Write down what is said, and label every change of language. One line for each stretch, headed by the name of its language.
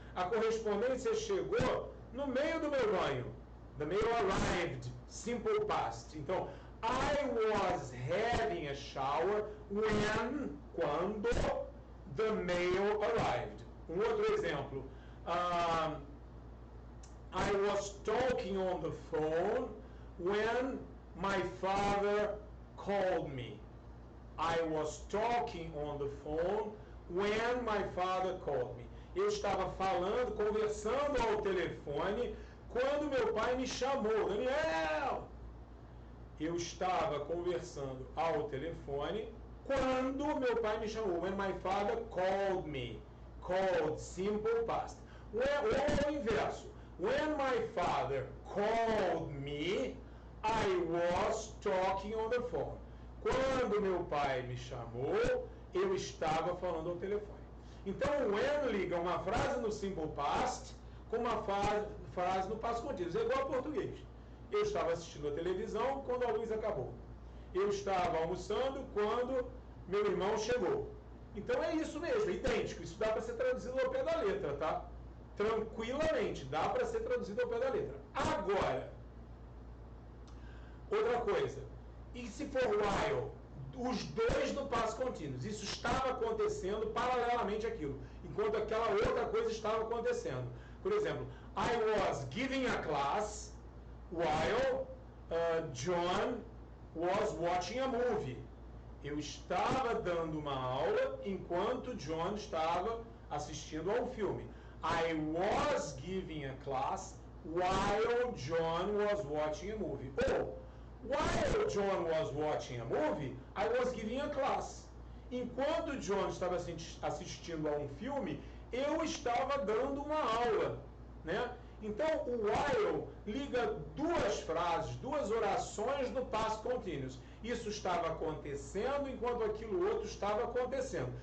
Portuguese: A correspondência chegou no meio do meu banho.
English: The mail arrived. Simple past. Então, I was having a shower when, quando, the mail arrived.
Portuguese: Um outro exemplo.
English: I was talking on the phone when my father called me. I was talking on the phone when my father called me.
Portuguese: Eu estava falando, conversando ao telefone quando meu pai me chamou. Daniel! Eu estava conversando ao telefone quando meu pai me chamou.
English: When my father called me. Called, simple past.
Portuguese: Ou o inverso.
English: When my father called me, I was talking on the phone.
Portuguese: Quando meu pai me chamou, eu estava falando ao telefone. Então, o when liga uma frase no simple past com uma frase no past continuous. É igual ao português. Eu estava assistindo a televisão quando a luz acabou. Eu estava almoçando quando meu irmão chegou. Então, é isso mesmo, é idêntico. Isso dá para ser traduzido ao pé da letra, tá? Tranquilamente, dá para ser traduzido ao pé da letra. Agora, outra coisa, e se for while? Os dois no past continuous. Isso estava acontecendo paralelamente àquilo, enquanto aquela outra coisa estava acontecendo. Por exemplo,
English: I was giving a class while John was watching a movie.
Portuguese: Eu estava dando uma aula enquanto John estava assistindo a um filme.
English: I was giving a class while John was watching a movie. Ou, while John was watching a movie, I was giving a class.
Portuguese: Enquanto John estava assistindo a um filme, eu estava dando uma aula, né? Então, o while liga duas frases, duas orações no past continuous. Isso estava acontecendo enquanto aquilo outro estava acontecendo.